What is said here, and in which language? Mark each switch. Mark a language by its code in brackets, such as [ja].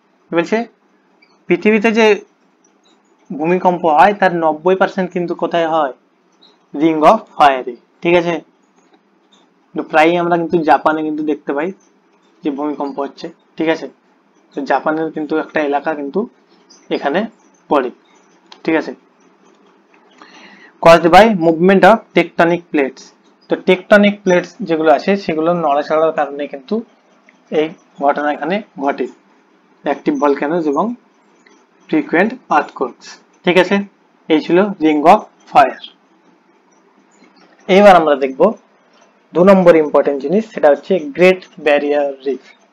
[bn] বলছে পৃথিবীতে যে ভূমিকম্প হয় তার 90% কিন্তু কোথায় হয়, রিং অফ ফায়ারে। ঠিক আছে, প্রায় আমরা কিন্তু জাপানে কিন্তু দেখতে পাই যে ভূমিকম্প হচ্ছে। ঠিক আছে, তো জাপানের কিন্তু একটা এলাকা কিন্তু এখানে পড়ে। ঠিক আছে, [en] caused by movement of tectonic plates। [bn] তো টেকটনিক প্লেটস যেগুলো আছে সেগুলো নড়াচড়ার কারণে কিন্তু এই ঘটনা এখানে ঘটে, অ্যাক্টিভ ভলক্যানোস এবং ফ্রিকুয়েন্ট আর্থকোয়েকস। ঠিক আছে, এই ছিল রিং অফ ফায়ার। এবার আমরা দেখব 2 নম্বর ইম্পর্টেন্ট জিনিস, সেটা হচ্ছে গ্রেট ব্যারিয়ার রিফ।